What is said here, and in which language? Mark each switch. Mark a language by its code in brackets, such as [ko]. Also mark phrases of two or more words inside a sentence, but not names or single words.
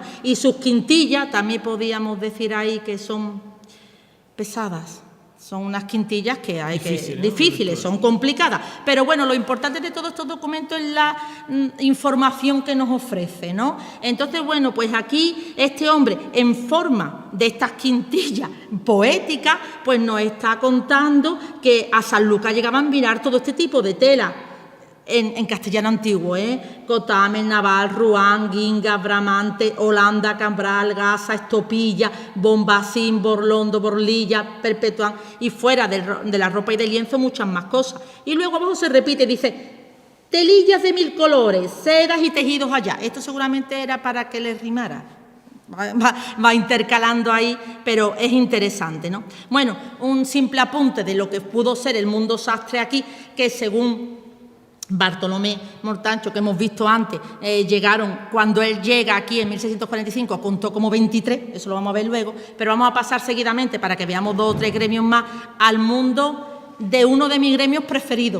[es] Y sus quintillas, también podríamos decir ahí que son pesadas, son unas quintillas que hay difíciles, son complicadas, pero bueno, lo importante de todos estos documentos es la información que nos ofrece, ¿no? Entonces, bueno, pues aquí este hombre, en forma de estas quintillas poéticas, pues nos está contando que a Sanlúcar llegaban a mirar todo este tipo de tela. En castellano antiguo, Cotamen, Naval, Ruán, Guinga, Bramante, Holanda, Cambral, Gasa, Estopilla, Bombacín, Borlondo, Borlilla, Perpetuán, y fuera de la ropa y de lienzo muchas más cosas. Y luego abajo se repite, dice, telillas de 1000 colores, sedas y tejidos allá. Esto seguramente era para que les rimara. va intercalando ahí, pero es interesante, ¿no? Bueno, un simple apunte de lo que pudo ser el mundo sastre aquí, que según Bartolomé Mortancho, que hemos visto antes, llegaron, cuando él llega aquí en 1645, contó como 23, eso lo vamos a ver luego, pero vamos a pasar seguidamente para que veamos 2 o 3 gremios más, al mundo de uno de mis gremios preferidos.